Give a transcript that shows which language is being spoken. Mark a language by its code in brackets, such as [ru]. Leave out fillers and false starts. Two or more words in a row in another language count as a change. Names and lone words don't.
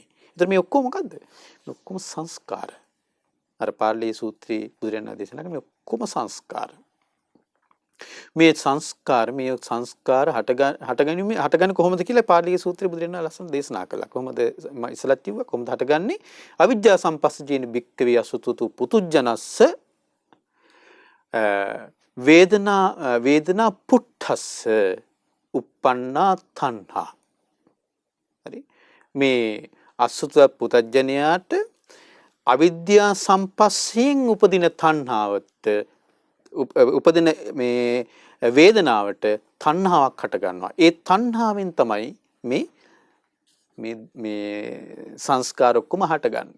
[si] ඒතර මේ ඔක්කොම මොකද්ද? මේ ඔක්කොම සංස්කාර. අර පාළී සූත්‍රයේ බුදුරජාණන් දේශනා කරන මේ ඔක්කොම සංස්කාර. මේ සංස්කාර හටගන්නේ කොහොමද කියලා පාළී සූත්‍රයේ බුදුරජාණන් ලස්සන දේශනා කළා. කොහොමද ඉස්සලත් කිව්වා කොහොමද හටගන්නේ? [pi] අවිජ්ජා සම්පස්සජේන භික්ඛවේ අසුතුතු පුතුජනස්ස වේදනා පුට්ඨස්ස uppannā තණ්හා. [si] හරි මේ අසුත පුතඥයාට අවිද්‍යා සම්පස්සයෙන් උපදින තණ්හාවට උපදින මේ වේදනාවට තණ්හාවක් හට ගන්නවා. ඒ තණ්හාවෙන් තමයි මේ සංස්කාර ඔක්කොම හටගන්නේ.